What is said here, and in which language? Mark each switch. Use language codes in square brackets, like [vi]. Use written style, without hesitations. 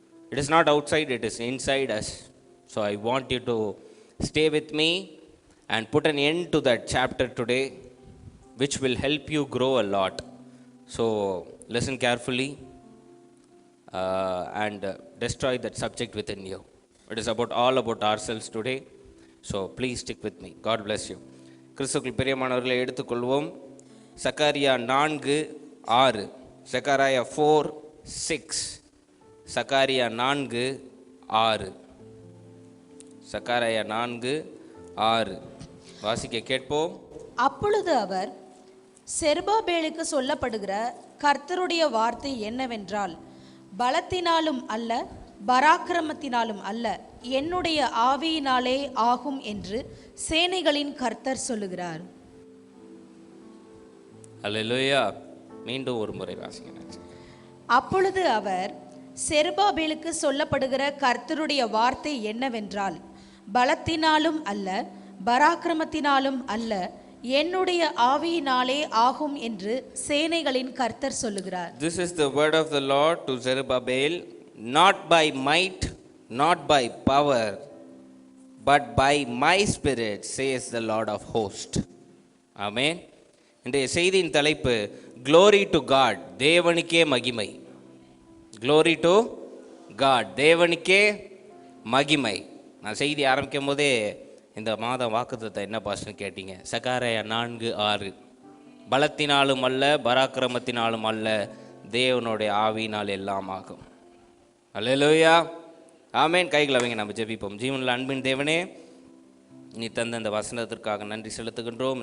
[en] It is not outside, it is inside us. So I want you to stay with me and put an end to that chapter today, which will help you grow a lot. So listen carefully and destroy that subject within you. It is all about ourselves today. So please stick with me. God bless you. [ta] கிறிஸ்துவுக்குள் பிரியமானவர்களை எடுத்துக்கொள்வோம். சக்காரியா 4:6, சக்காரியா 4:6, சக்காரியா 4:6, சக்காரியா 4:6 வாசிக்க கேட்போம். அப்பொழுது அவர், செருபாபேலுக்கு சொல்லப்படுகிற கர்த்தருடைய வார்த்தை என்னவென்றால், பலத்தினாலும் அல்ல பராக்கிரமத்தினாலும் அல்ல, என்னுடைய ஆவியினாலே ஆகும் என்று சேனைகளின் கர்த்தர் சொல்லுகிறார். அல்லேலூயா. மீண்டும் ஒரு முறை வாசிங்க. அப்பொழுது அவர், செருபாபேலுக்கு சொல்லப்படுகிற கர்த்தருடைய வார்த்தை என்னவென்றால், பலத்தினாலும் அல்ல பராக்கிரமத்தினாலும் அல்ல, என்னுடைய ஆவியினாலே ஆகும் என்று சேனைகளின் கர்த்தர் சொல்லுகிறார். [en] This is the word of the Lord to Zerubbabel, not by might, not by power, but by my spirit, says the Lord of hosts. Amen. [ta] இன்றைய செய்தியின் தலைப்பு, [en] glory to God, [ta] தேவனுக்கே மகிமை. [en] Glory to God, [ta] தேவனுக்கே மகிமை. நான் செய்தி ஆரம்பிக்கும் போதே இந்த மாதம் வாக்குத்தத்தை என்ன பாஸ்டர்னு கேட்டீங்க. சக்காரியா 4:6, பலத்தினாலும் அல்ல பராக்கிரமத்தினாலும் அல்ல, தேவனுடைய ஆவியினால் எல்லாம் ஆகும். அல்லேலூயா. ஆமேன். கைகளை வைங்க, நம்ம ஜெபிப்போம். ஜீவனில் அன்பின் தேவனே, நீ தந்த இந்த வசனத்திற்காக நன்றி செலுத்துகின்றோம்.